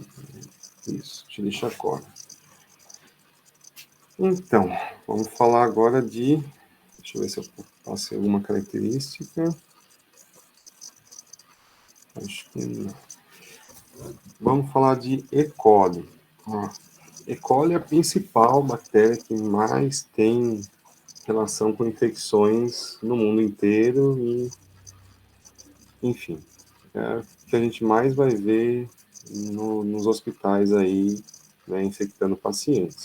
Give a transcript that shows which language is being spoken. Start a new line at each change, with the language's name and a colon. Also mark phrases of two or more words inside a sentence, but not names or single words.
Portuguese: Isso, Escherichia coli. Então, vamos falar agora de... Deixa eu ver se eu passei alguma característica. Acho que não. Vamos falar de E. coli. E. coli é a principal bactéria que mais tem relação com infecções no mundo inteiro e, enfim. é que a gente mais vai ver nos hospitais aí, né, infectando pacientes.